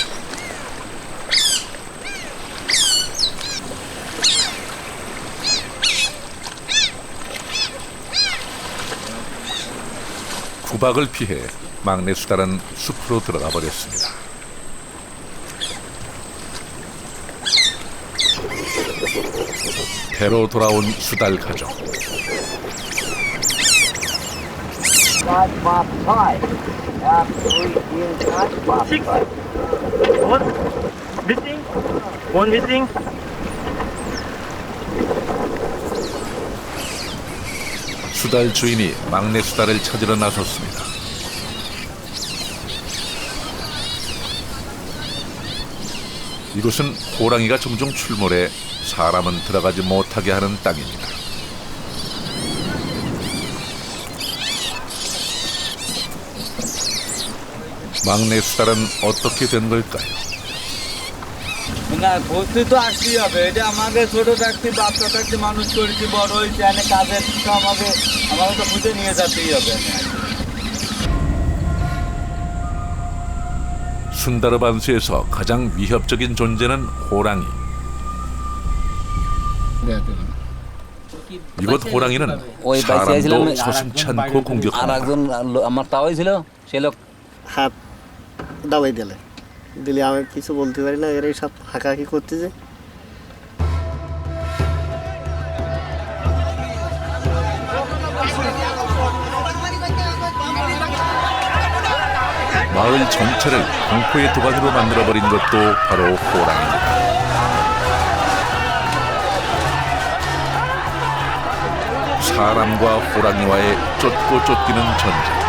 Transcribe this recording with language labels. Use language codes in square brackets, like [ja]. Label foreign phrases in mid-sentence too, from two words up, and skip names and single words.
[ko] 구박을 피해 막내 수달은 숲으로 들어가 버렸습니다. 배로 돌아온 수달 가족. [en] One missing. [ko] 수달 주인이 막내 수달을 찾으러 나섰습니다. 이곳은 호랑이가 종종 출몰해 사람은 들어가지 못하게 하는 땅입니다. 막내 수달은 어떻게 된 걸까요? [bn] না ঘুরতে তো আসতেই হবে, এটা আমাকে ছোট থাকতে বাচ্চা থাকতে মানুষ করেছি, বড় হয়েছে, অনেক কাজের তো আমাকে তো খুঁজে নিয়ে যেতেই হবে। [ko] 순다르반스에서 가장 위협적인 존재는 호랑이. 이곳 호랑이는 사람도 서슴지 않고 공격합니다. [bn] আমার তাওই ছিল সে লোক হাত দাবাই দিলে আমি কিছু বলতে পারি না, এরাই সব হাঁকাহাঁকি করতেছে। [ko] 마을 전체를 공포의 도가니로 만들어버린 것도 바로 호랑이입니다. 사람과 호랑이와의 쫓고 쫓기는 전쟁.